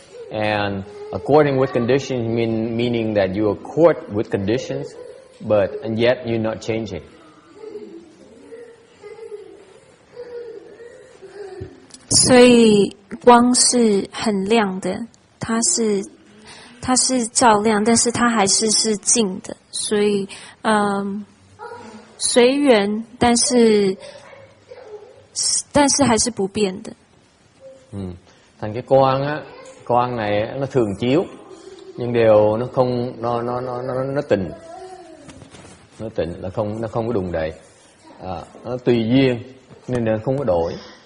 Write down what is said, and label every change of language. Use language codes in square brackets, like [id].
[en] And according with conditions, meaning that you accord with conditions, and yet you're not changing. [zh] 所以光是很亮的，它是照亮，但是它还是静的，所以随缘，但是还是不变的。 [vi] Thành cái quang này nó thường chiếu, nhưng điều nó không nó tịnh, là nó không có đùng đậy, nó tùy duyên nên là không có đổi.